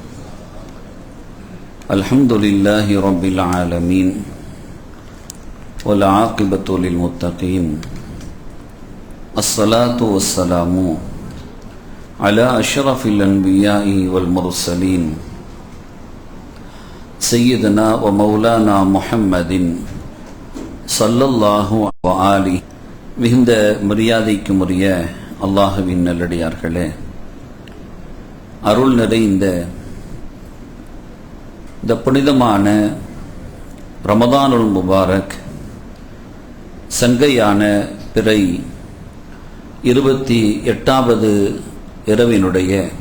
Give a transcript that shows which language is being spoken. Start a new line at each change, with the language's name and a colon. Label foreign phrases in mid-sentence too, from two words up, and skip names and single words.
Arabic: الحمد لله رب العالمين والعاقبة للمتقين. الصلاة والسلام على أشرف الأنبياء والمرسلين سيدنا ومولانا محمد صلى الله عليه.
Tamil: மிகுந்த மரியாதைக்குரிய அல்லாஹ்வின் நல்லடியார்களே, அருள் நிறைந்த இந்த புனிதமான
Arabic: رمضان المبارك
Tamil: சங்கையான பிறை 28வது இரவினுடைய